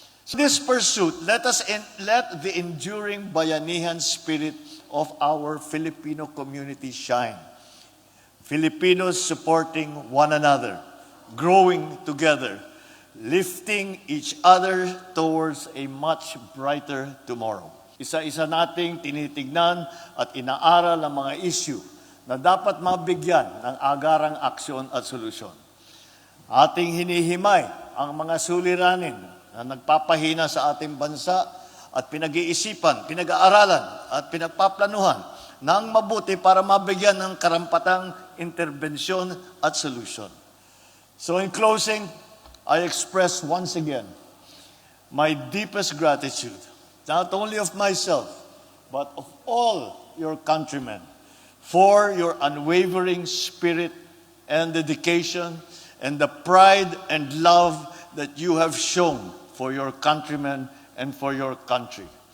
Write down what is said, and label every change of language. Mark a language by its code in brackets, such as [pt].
[en] So this pursuit, let the enduring bayanihan spirit of our Filipino community shine. Filipinos supporting one another, growing together, lifting each other towards a much brighter tomorrow. [tl] Isa-isa nating tinitignan at inaaral ang mga issue na dapat mabigyan ng agarang aksyon at solusyon. Ating hinihimay ang mga suliranin na nagpapahina sa ating bansa at pinag-iisipan, pinag-aaralan at pinagpaplanuhan ng mabuti para mabigyan ng karampatang interbensyon at solusyon. [en] So in closing, I express once again my deepest gratitude, not only of myself, but of all your countrymen, for your unwavering spirit and dedication and the pride and love that you have shown for your countrymen and for your country.